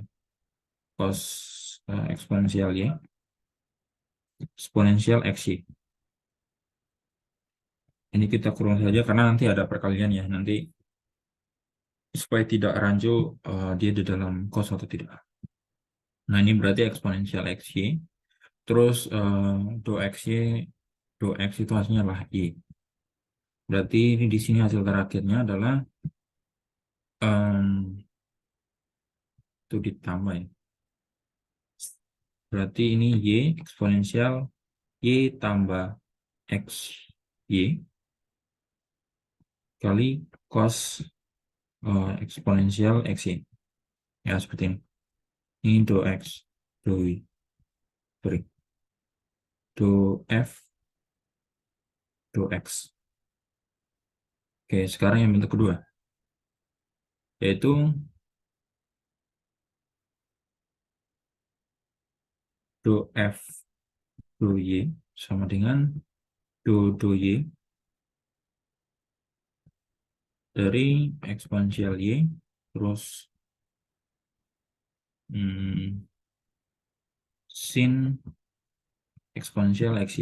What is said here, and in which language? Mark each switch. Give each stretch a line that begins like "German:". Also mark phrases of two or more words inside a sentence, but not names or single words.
Indonesian: Cos eksponensial Y. Eksponensial XY. Ini kita kurang saja karena nanti ada perkalian ya. Nanti supaya tidak rancu dia di dalam cos atau tidak. Nah, ini berarti eksponensial XY. Terus do XY, do X itu hasilnya adalah Y. Berarti ini di sini hasil terakhirnya adalah itu ditambah ya. Berarti ini Y eksponensial Y tambah X Y kali cos eksponensial XY. Ya, seperti ini. Ini do X, do Y, sorry, do F, do X. Oke, sekarang yang bentuk kedua, yaitu do F, do Y, sama dengan do Y dari eksponensial Y, terus sin eksponensial XY.